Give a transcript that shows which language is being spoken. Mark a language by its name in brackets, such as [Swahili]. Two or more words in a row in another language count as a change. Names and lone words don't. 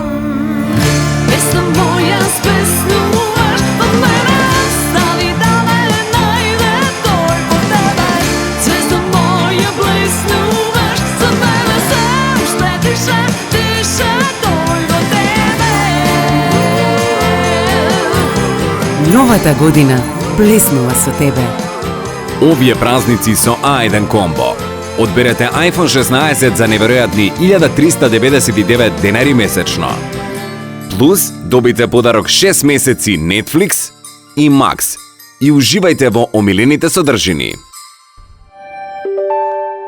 [Macedonian] Pesna moja spesnuvaš, od mene ostali da me najde, toj po tebe. Zvezda moja blesnuvaš, za mene sam štetiše, tiše, toj po tebe. Новата година блеснува со тебе. Овие празници со A1 Комбо. Одберете iPhone 16 за неверојатни 1399 денари месечно. Плюс добите подарок 6 месеци Netflix и Max и уживајте во омилените содржини.